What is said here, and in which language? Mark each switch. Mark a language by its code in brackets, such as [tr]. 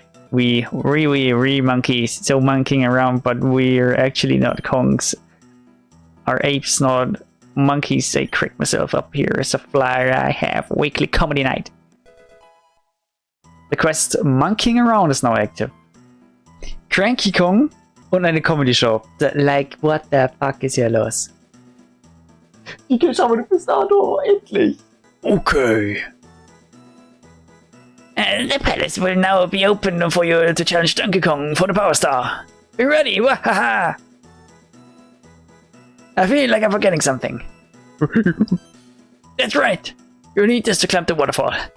[en] we monkeys, so monkeying around, but we're actually not Kongs. Our apes, not monkeys. I crick myself up here as a flyer. I have weekly comedy night. The quest Monkeying Around is now active. [de] Cranky Kong und eine Comedy-Show. [en] Like, what the fuck [de] ist hier los? Ich schau mal, du bist da, endlich. Okay. [en] The palace will now be open for you to challenge Donkey Kong for the Power Star. Be ready, wahaha! I feel like I'm forgetting something. That's right! You need this to climb the waterfall.